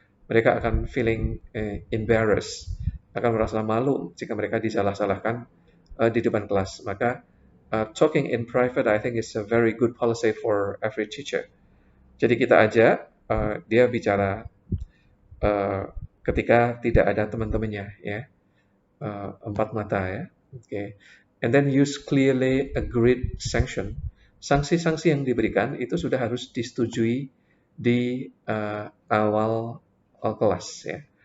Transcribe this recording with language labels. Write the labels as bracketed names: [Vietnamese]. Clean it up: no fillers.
[Indonesian] Mereka akan [English] feeling embarrassed, [Indonesian] akan merasa malu jika mereka disalah-salahkan di depan kelas. [English] Maka talking in private, I think is a very good policy for every teacher. [Indonesian] Jadi kita ajak dia bicara ketika tidak ada teman-temannya ya, empat mata ya. [English] Okay. And then use clearly agreed sanction. [Indonesian] Sanksi-sanksi yang diberikan itu sudah harus disetujui di awal kelas ya.